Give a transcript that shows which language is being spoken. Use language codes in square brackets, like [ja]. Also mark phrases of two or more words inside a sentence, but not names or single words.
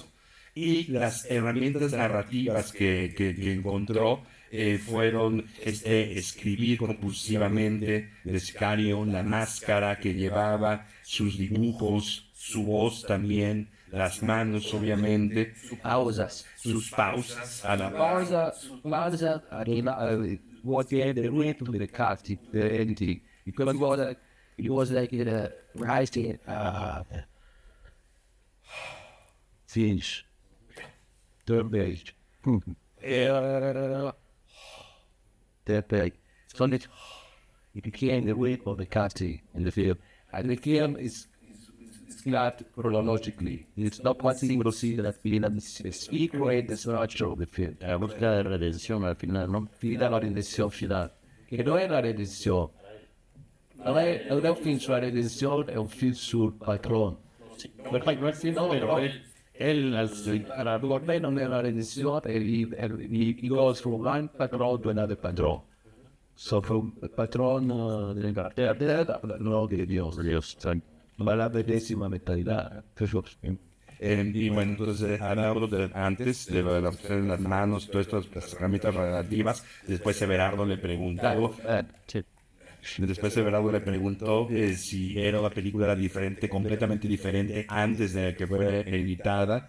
[es] Y las herramientas narrativas que encontró fueron escribir compulsivamente de Sicario, la máscara que llevaba, sus dibujos, su voz también, las manos obviamente, pausas. sus pausas a la Pausa, [en] what the rhythm with the cut, the editing, because it was like writing, finish, third page, third page. So it became the rhythm of the cutting in the film, and the film is not chronologically. It's not one single scene that equate the structure of the film. [es] La búsqueda de redención al final, ¿no? Fida la redención final, [it] che non è la redenzione, non è un film sulla redenzione, è un film sul patrono. [es] Perfecto, el film, pero él al [it] Allora, per me non è la redenzione, [en] he goes from one patron to another patron. So from patron [it] dell'Inghilterra, no di Dio, ma la medesima mentalità. [es] y bueno, entonces hablamos antes de lo de las manos, todas estas herramientas relativas. Después Everardo le preguntó, si era una película diferente, completamente diferente antes de que fuera editada.